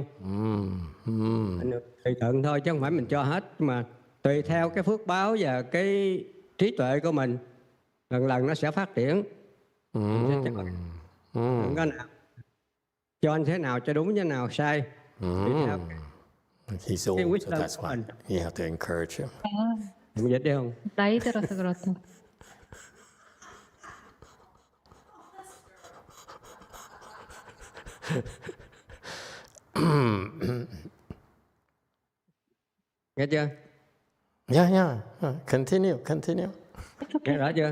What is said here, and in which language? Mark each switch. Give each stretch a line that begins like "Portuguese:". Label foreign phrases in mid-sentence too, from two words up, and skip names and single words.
Vietnamese: Mình tùy thuận thôi chứ không phải mình cho hết, mà tùy theo cái phước báo và cái trí tuệ của mình, lần lần nó sẽ phát triển. Đừng có nào cho anh thế nào cho đúng, thế nào sai. Tùy theo
English: He's old, so that's why you have to encourage him.
Vietnamese: Mình dịch đi không?
Korean: 나이 들어서 그렇다.
Vietnamese: Nghe chưa?
English: Yeah. Continue.
Vietnamese: Nghe rõ chưa?